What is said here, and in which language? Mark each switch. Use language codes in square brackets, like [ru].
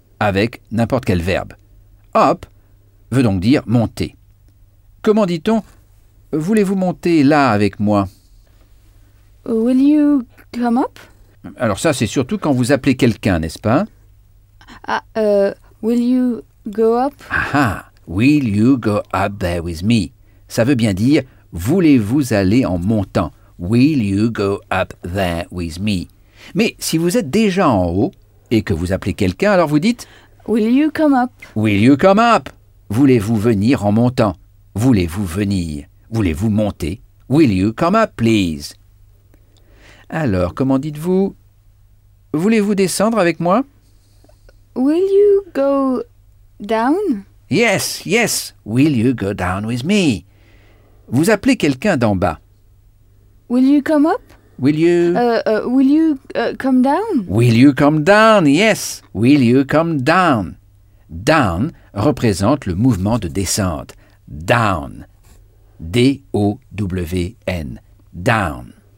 [fr] Avec n'importe quel verbe. Up veut donc dire monter. Comment dit-on « voulez-vous monter là avec moi ?»« [en] Will you come up ?» [fr] Alors ça, c'est surtout quand vous appelez quelqu'un, n'est-ce pas ?« [en] Will you go up ?»« Ah ah, will you go up there with me ?» [fr] Ça veut bien dire « voulez-vous aller en montant ?»« [en] Will you go up there with me ?» [fr] Mais si vous êtes déjà en haut et que vous appelez quelqu'un, alors vous dites [en] « Will you come up ?»« Will you come up [fr] ?»« Voulez-vous venir en montant ?» Voulez-vous venir? Voulez-vous monter? [en] Will you come up, please? [fr] Alors, comment dites-vous? Voulez-vous descendre avec moi? [en] Will you go down? Yes, yes, will you go down with me? [fr] Vous appelez quelqu'un d'en bas. [en] Will you come up? Will you... Will you come down? Will you come down, yes, will you come down? [fr] Down représente le mouvement de descente. Down. D-O-W-N. Down.